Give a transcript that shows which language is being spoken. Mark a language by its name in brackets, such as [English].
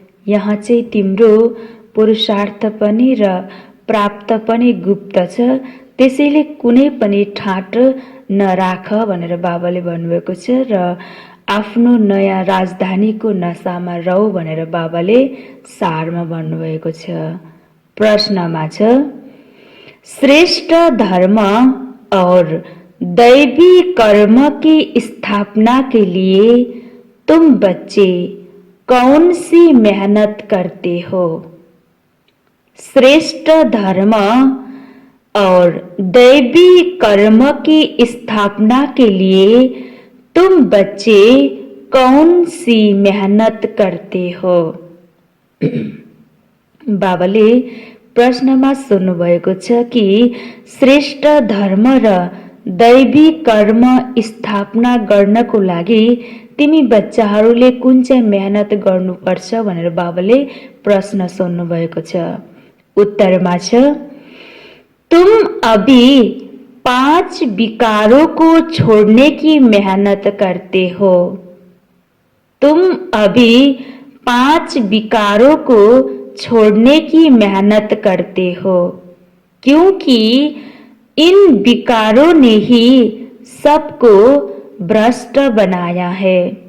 [Nepali] यहाँ चाहिँ तिम्रो पुरुषार्थ पनि र प्राप्त पनि गुप्त छ, त्यसैले कुनै पनि ठाट नराख भनेर बाबाले भन्नुभएको छ र आफ्नो नयाँ राजधानीको नशामा रौ भनेर बाबाले सारमा भन्नुभएको छ। प्रश्नमा छ, [Hindi] श्रेष्ठ धर्म और दैवी कर्म की स्थापना के लिए तुम बच्चे कौन सी मेहनत करते हो? श्रेष्ठ धर्म और दैवी कर्म की स्थापना के लिए तुम बच्चे कौन सी मेहनत करते हो? [Nepali] बाबाले प्रश्नमा सोध्नुभएको छ कि श्रेष्ठ धर्म र दैवी कर्म स्थापना गर्नको लागि तिमी बच्चाहरूले कुन चाहिँ मेहनत गर्नुपर्छ भनेर बाबाले प्रश्न सोध्नु भएको छ। उत्तरमा छ, [Hindi] तुम अभी 5 विकारों को छोड़ने की मेहनत करते हो। तुम अभी 5 विकारों को छोड़ने की मेहनत करते हो, क्योंकि इन विकारों ने ही सबको भ्रष्ट बनाया है।